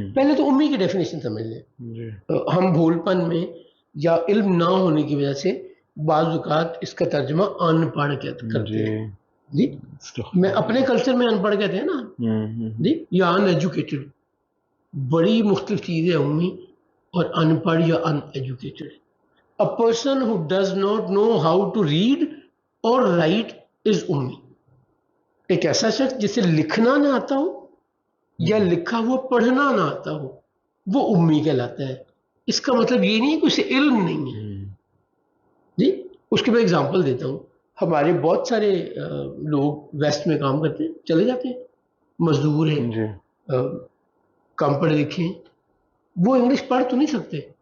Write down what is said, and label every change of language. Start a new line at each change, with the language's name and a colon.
Urdu: پہلے تو امی کی ڈیفینیشن سمجھ لیں. ہم بھول پن میں یا علم نہ ہونے کی وجہ سے بعض اوقات اس کا ترجمہ ان پڑھ کرتے ہیں. جی، میں اپنے کلچر میں ان پڑھ کہتے ہیں نا، جی، یا ان ایجوکیٹڈ. بڑی مختلف چیز ہے امی اور ان پڑھ یا ان educated.
English: A person who does not know how to read or write is امی.
Urdu: ایک ایسا شخص جسے لکھنا نہ آتا ہو یا لکھا ہوا پڑھنا نہ آتا ہو، وہ امی کہلاتا ہے. اس کا مطلب یہ نہیں ہے کہ اسے علم نہیں ہے. جی، اس کے میں اگزامپل دیتا ہوں. ہمارے بہت سارے لوگ ویسٹ میں کام کرتے ہیں، چلے جاتے ہیں، مزدور ہیں، کم پڑھے لکھے ہیں، وہ انگلش پڑھ تو نہیں سکتے.